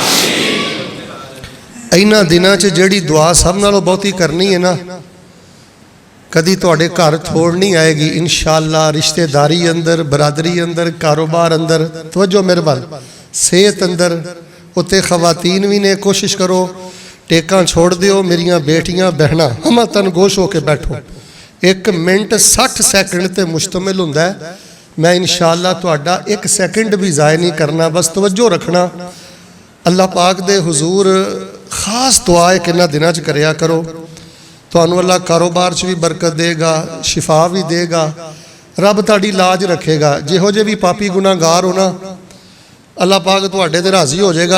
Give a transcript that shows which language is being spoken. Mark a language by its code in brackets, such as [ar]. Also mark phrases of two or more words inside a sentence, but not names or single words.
[pa] ਇਨ੍ਹਾਂ ਦਿਨਾਂ ਚ ਜਿਹੜੀ ਦੁਆ ਸਭ ਨਾਲੋਂ ਬਹੁਤੀ ਕਰਨੀ ਹੈ ਨਾ, ਕਦੀ ਤੁਹਾਡੇ ਘਰ ਥੋੜ ਨਹੀਂ ਆਏਗੀ ਇੰਸ਼ਾਅੱਲਾਹ। ਰਿਸ਼ਤੇਦਾਰੀ ਅੰਦਰ, ਬਰਾਦਰੀ ਅੰਦਰ, ਕਾਰੋਬਾਰ ਅੰਦਰ, ਤਵੱਜੋ ਮੇਰੇ ਵਾਲ, ਸਿਹਤ ਅੰਦਰ, ਉੱਤੇ ਖ਼ਵਾਤੀਨ ਭੀ ਨੇ। ਕੋਸ਼ਿਸ਼ ਕਰੋ ਟੇਕਾਂ ਛੱਡ ਦਿਓ, ਮੇਰੀਆਂ ਬੇਟੀਆਂ ਭੈਣਾਂ ਹਮ ਤਨ ਗੋਸ਼ ਹੋਕੇ ਬੈਠੋ। 1 ਮਿੰਟ 60 ਸੈਕਿੰਡ ਤੇ ਮੁਸ਼ਤਮਿਲ ਹੁੰਦਾ ਹੈ। ਮੈਂ ਇੰਸ਼ਾਅੱਲਾਹ ਤੁਹਾਡਾ 1 ਸਕਿੰਟ ਭੀ ਜ਼ਾਇਆ ਨਹੀਂ ਕਰਨਾ, ਬਸ ਤਵੱਜੋ ਰੱਖਣਾ। ਅੱਲਾਹ ਪਾਕ ਦੇ ਹਜ਼ੂਰ ਖ਼ਾਸ ਦੁਆ ਹੈ ਕਿ ਇਨ੍ਹਾਂ ਦਿਨਾਂ ਚ ਕਰਿਆ ਕਰੋ। ਤੁਹਾਨੂੰ ਅੱਲਾਹ ਕਾਰੋਬਾਰ ਚ ਭੀ ਬਰਕਤ ਦੇਗਾ, ਸ਼ਿਫ਼ਾ ਭੀ ਦੇਗਾ, ਰੱਬ ਤੁਹਾਡੀ ਲਾਜ ਰੱਖੇਗਾ। ਜਿਹੋ ਜੇ ਭੀ ਪਾਪੀ ਗੁਨਾਹਗਾਰ ਹੋ ਨਾ, ਅੱਲਾਹ ਪਾਕ ਤੁਹਾਡੇ ਤੇ ਰਾਜ਼ੀ ਹੋ ਜਾਏਗਾ।